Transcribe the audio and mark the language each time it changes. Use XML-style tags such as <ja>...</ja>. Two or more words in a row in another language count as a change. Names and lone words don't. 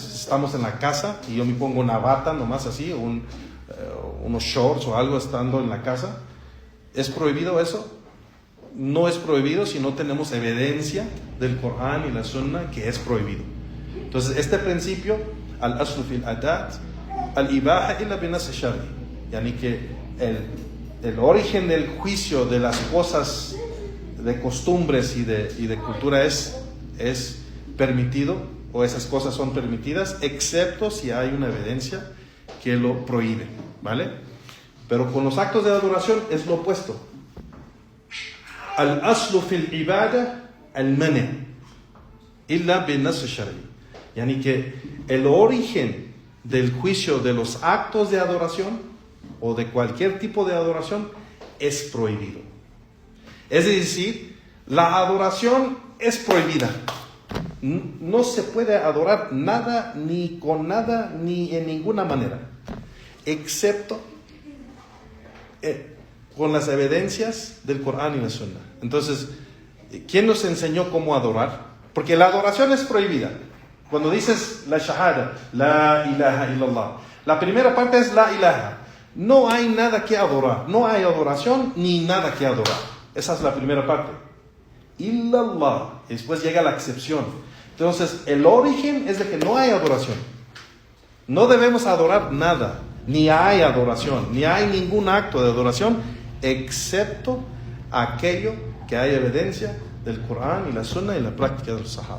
<es>Estamos en la casa y yo me pongo una bata nomás así, unos shorts o algo estando en la casa. ¿Es prohibido eso? No es prohibido si no tenemos evidencia del Corán y la Sunna que es prohibido. Entonces, este principio,</es> <ar>الأصل في العادات الإباحة إلا بنص الشرع يعني</ar> <es>que el origen del juicio de las cosas, de costumbres y de cultura es permitido, o esas cosas son permitidas, excepto si hay una evidencia que lo prohíbe, ¿vale? Pero con los actos de adoración es lo opuesto.</es> <ar>الأصل في العبادة المنع إلا بنص الشرع يعني</ar> <es>que el origen del juicio de los actos de adoración o de cualquier tipo de adoración es prohibido. Es decir, la adoración es prohibida. No se puede adorar nada, ni con nada, ni en ninguna manera, excepto con las evidencias del Corán y la Sunna. Entonces, ¿quién nos enseñó cómo adorar? Porque la adoración es prohibida. Cuando dices la shahada,</es> <ar>لا إله إلا الله,</ar> <es>la primera parte es</es> <ar>لا إله.</ar> <es>No hay nada que adorar, no hay adoración ni nada que adorar. Esa es la primera parte. Illallah. Después llega la excepción. Entonces, el origen es de que no hay adoración. No debemos adorar nada, ni hay adoración, ni hay ningún acto de adoración, excepto aquello que hay evidencia del Corán y la Sunna y la práctica de los Sahaba.</es>